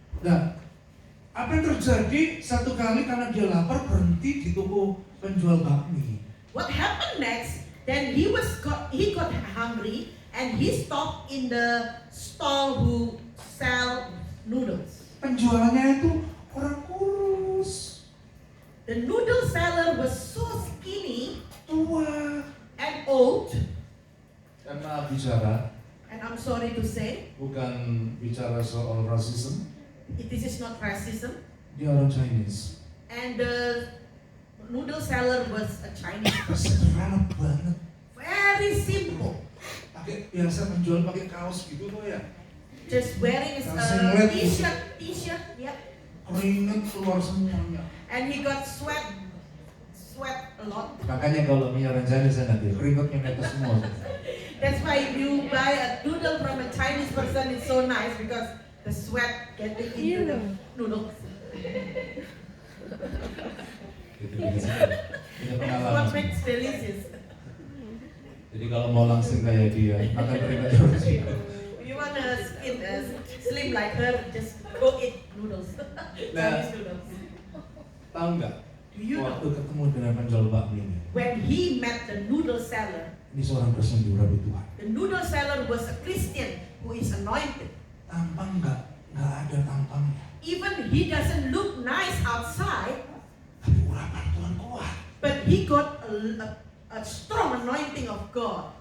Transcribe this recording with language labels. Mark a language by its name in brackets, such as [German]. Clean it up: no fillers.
[Indonesian] Nah, apa yang terjadi satu kali karena dia lapar berhenti di toko penjual bakmi. [English] What happened next? Then he got hungry and he stopped in the stall who sell noodles. [Indonesian] Penjualnya itu orang kurus. [English] The noodle seller was so skinny, [Indonesian] Tua. [English] and old. [Indonesian] Karena bicara, [English] And I'm sorry to say, [Indonesian] bukan bicara soal rasisme, [English] this is not racism. [Indonesian] dia orang Chinese. [English] And the noodle seller was a Chinese person. [Indonesian] Sederhana banget. [English] Very simple. [Indonesian] Biasa penjual pakai kaos gitu tuh ya. [English] Just wearing a t-shirt, yeah. [Indonesian] Keringet keluar semuanya. [English] And he got sweat a lot. [Indonesian] Makanya kalau punya orang Chinese nanti keringetnya netes semua. [English] That's why if you buy a noodle from a Chinese person, it's so nice because the sweat getting into the noodles. That's what makes delicious. [Indonesian] Jadi kalau mau langsing kayak dia, makan keringet terus. [English] If you want to slim like her, just go eat noodles. [Indonesian] Nah. [English] Chinese noodles. [Indonesian] Tahu nggak? [English] Do you know? [Indonesian] Waktu ketemu dengan penjual bakmi ini, [English] When he met the noodle seller, [Indonesian] ini seorang Kristen diurapi Tuhan. [English] the noodle seller was a Christian who is anointed. [Indonesian] Tampang nggak ada tampangnya. [English] Even he doesn't look nice outside, [Indonesian] Tapi urapan Tuhan kuat. [English] but he got a strong anointing of God.